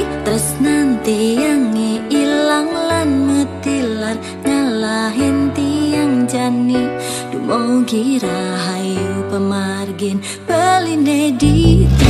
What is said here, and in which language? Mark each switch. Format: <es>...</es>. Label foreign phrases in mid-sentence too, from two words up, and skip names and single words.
<id>Terus nanti yang ilang</id> <ban>lan metilar ngalahin tiang jani dumogi rahayu pemargin beline di</ban>